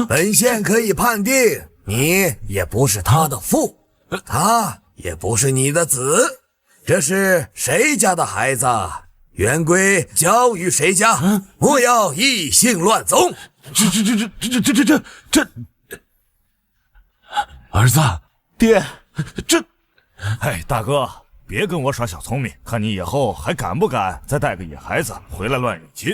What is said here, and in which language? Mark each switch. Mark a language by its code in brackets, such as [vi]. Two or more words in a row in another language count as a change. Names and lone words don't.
[zh] 本仙可以判定，你也不是他的父，他也不是你的子，這是誰家的孩子？原歸交與誰家？莫要異姓亂宗！這，兒子，爹，這，哎，大哥，別跟我耍小聰明，看你以後還敢不敢再帶個野孩子回來亂惹親。